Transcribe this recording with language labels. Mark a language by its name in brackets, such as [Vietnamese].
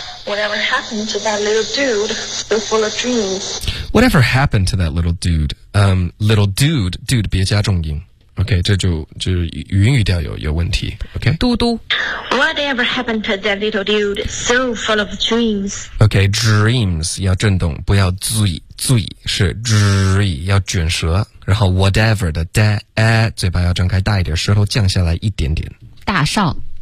[English] Whatever happened to that little dude, so full of dreams. Whatever happened to that little dude? Little dude, dude [Chinese] 别加重音。 OK, 这就就是语音语调有问题。 OK, 嘟嘟。 [English] Whatever happened to that little dude, so full of dreams. [Chinese] OK, dreams 要震动，不要醉是 dre 要卷舌，然后 whatever 的 da a 嘴巴要张开大一点，舌头降下来一点点。大少。